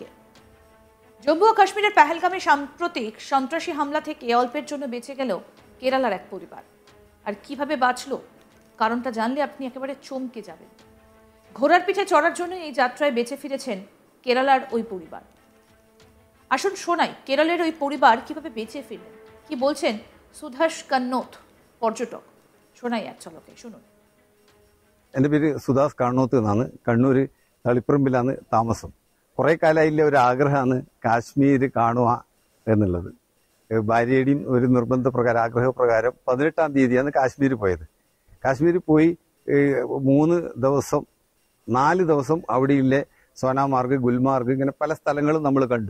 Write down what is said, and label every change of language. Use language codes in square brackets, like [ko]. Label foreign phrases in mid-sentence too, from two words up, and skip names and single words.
[bn] জম্মু ও কাশ্মীরের পেহেলগামে সাম্প্রতিক সন্ত্রাসী হামলা থেকে অল্পের জন্য বেঁচে গেল কেরালার এক পরিবার। আর কিভাবে বাঁচল, কারণটা জানলে আপনি একেবারে চমকে যাবেন। ঘোড়ার পিঠে চড়ার জন্য এই যাত্রায় বেঁচে ফিরেছেন কেরালার ওই পরিবার। আসুন শোনাই কেরলের ওই পরিবার কিভাবে বেঁচে ফিরলেন, কি বলছেন സുധാഷ് കന്നോത്ത്, പର୍ଯ୍യടക്. ശോണായി এক ঝলকে শুনুন. [ml] എൻ്റെ പേര് സുധാസ് കണ്ണോത്ത് എന്നാണ്. കണ്ണൂർ തളിപ്പറമ്പിലാണ് താമസം. കുറേ കാലമായില്ല ഒരു ആഗ്രഹമാണ് കാശ്മീർ കാണുക എന്നുള്ളത്. ഭാര്യയുടെയും ഒരു നിർബന്ധപ്രകാരം ആഗ്രഹപ്രകാരം 18-ാം തീയതിയാണ് കാശ്മീർ പോയത്. കാശ്മീർ പോയി 3 ദിവസം 4 ദിവസം അവിടെയുള്ള സോനാമാർഗ്, ഗുൽമാർഗ്, ഇങ്ങനെ പല സ്ഥലങ്ങളും നമ്മൾ കണ്ടു.